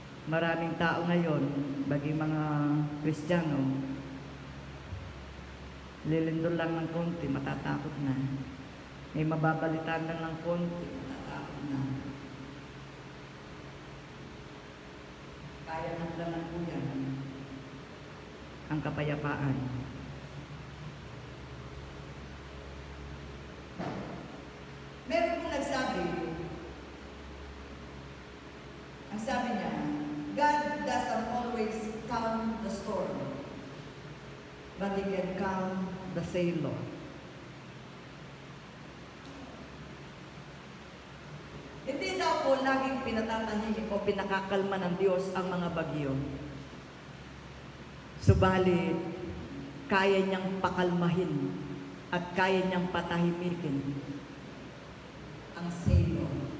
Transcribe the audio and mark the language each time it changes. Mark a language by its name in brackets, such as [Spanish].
[Filipino] Maraming tao ngayon, baging mga Kristiyano, lilindol lang ng konti, matatakot na. May mababalitan lang ng konti, matatakot na. Kaya lang po yan ang kapayapaan. Meron pong nagsabi, ang sabi niya, [English] God doesn't always calm the storm, but He can calm the sailor. [Filipino] Hindi daw po laging pinatatahimik o pinakakalma ng Diyos ang mga bagyo. Subalit, kaya niyang pakalmahin at kaya niyang patahimikin ang sailor.